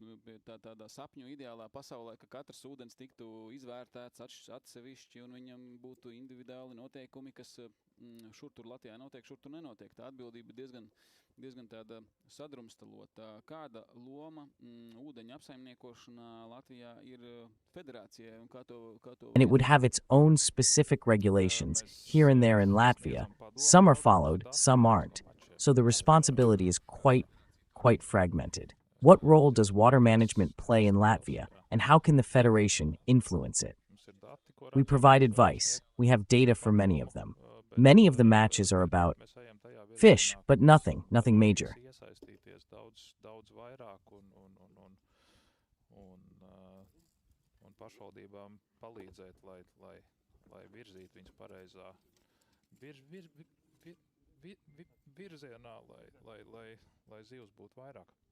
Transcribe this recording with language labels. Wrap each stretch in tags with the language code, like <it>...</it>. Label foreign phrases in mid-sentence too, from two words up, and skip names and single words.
<lv>Nu, tādā sapņu ideālā pasaulē, ka katrs ūdens tiktu izvērtēts atsevišķi un viņam būtu individuāli noteikumi, kas šur tur Latvijā notiek, šur tur nenotiek. Tā atbildība diezgan tāda sadrumstalota. Kāda loma ūdeņa apsaimniekošanā Latvijā ir federācijai un kā to</lv> <en>And it would have its own specific regulations here and there in Latvia. Some are followed, some aren't. So the responsibility is quite fragmented. What role does water management play in Latvia, and how can the Federation influence it? We provide advice. We have data for many of them. Many of the matches are about fish, but nothing major.</en> <lv>Daudz vairāk un pašvaldībām palīdzēt, lai virzītu viņus pareizā virzienā, lai zivs būtu vairāk.</lv>